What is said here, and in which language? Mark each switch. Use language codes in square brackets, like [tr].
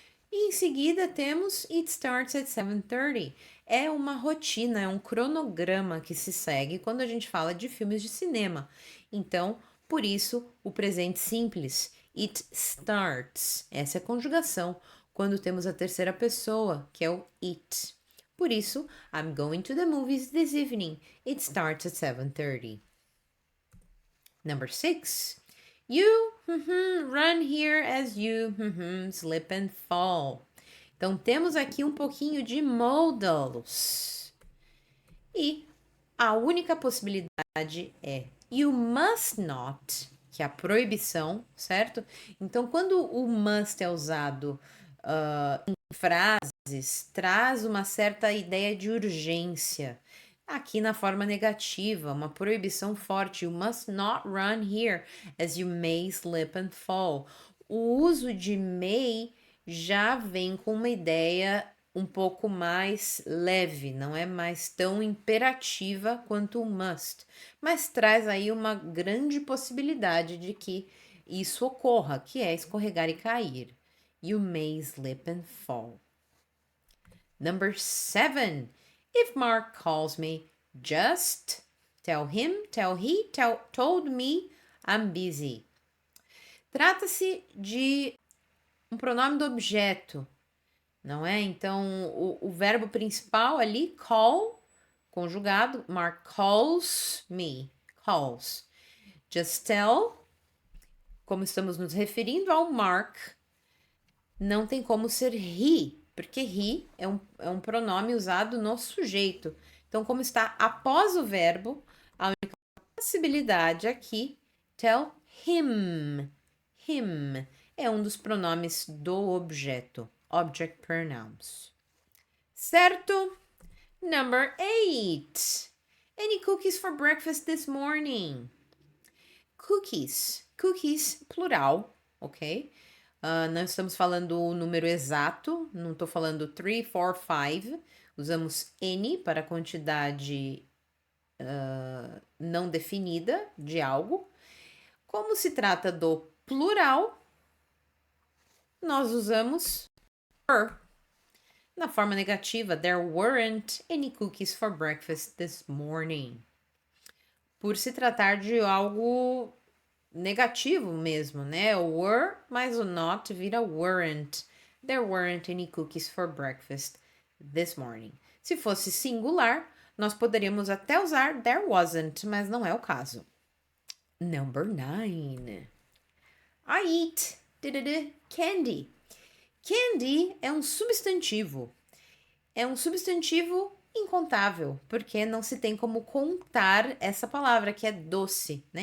[pt] E em seguida temos [en] It starts at 7:30. [pt] É uma rotina, é um cronograma que se segue quando a gente fala de filmes de cinema. Então, por isso, o presente simples, [en] it starts. [pt] Essa é a conjugação quando temos a terceira pessoa, que é o it. Por isso, [en] I'm going to the movies this evening. It starts at 7:30. Number 6. You run here as you slip and fall. [pt] Então, temos aqui um pouquinho de modals. E a única possibilidade é [en] you must not, [pt] que é a proibição, certo? Então, quando o must é usado em frases, traz uma certa ideia de urgência. Aqui na forma negativa, uma proibição forte. [en] You must not run here, as you may slip and fall. [pt] O uso de may já vem com uma ideia um pouco mais leve, não é mais tão imperativa quanto o must, mas traz aí uma grande possibilidade de que isso ocorra, que é escorregar e cair. [en] You may slip and fall. Number 7. If Mark calls me, just tell him, told me I'm busy. [pt] Trata-se de um pronome do objeto, não é? Então, o verbo principal ali, call, conjugado, [en] Mark calls me, [pt] calls. Just tell, como estamos nos referindo ao Mark, não tem como ser he, porque he é um pronome usado no sujeito. Então, como está após o verbo, a única possibilidade aqui, [en] tell him. [pt] Him é um dos pronomes do objeto, [en] object pronouns. [pt] Certo? [en] Number 8. Any cookies for breakfast this morning? Cookies. Cookies, plural, ok? [pt] Não estamos falando o número exato, não estou falando 3, 4, 5. Usamos any para quantidade não definida de algo. Como se trata do plural, nós usamos were. Na forma negativa, [en] there weren't any cookies for breakfast this morning. [pt] Por se tratar de algo negativo mesmo, né? O were mais o not vira weren't. [en] There weren't any cookies for breakfast this morning. [pt] Se fosse singular, nós poderíamos até usar there wasn't, mas não é o caso. [en] Number 9. I eat candy. [pt] Candy é um substantivo. É um substantivo incontável, porque não se tem como contar essa palavra, que é doce, né?